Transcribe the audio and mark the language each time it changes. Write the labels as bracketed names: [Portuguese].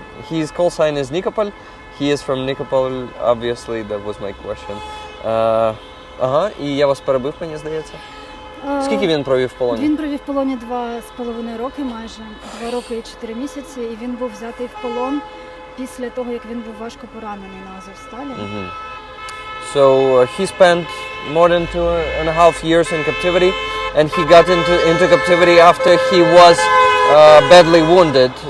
[English] His call sign is Nikopol. He is from Nikopol, obviously, that was my question. [Ukrainian] Ага, і я вас перебив, мені здається. Скільки він провів в полоні? Він провів в полоні 2,5 роки майже, 2 роки і 4 місяці, і він був взятий в полон після того, як він був важко поранений на Азовсталі. [English] So he spent more than 2.5 years in captivity, and he got into captivity after he was badly wounded.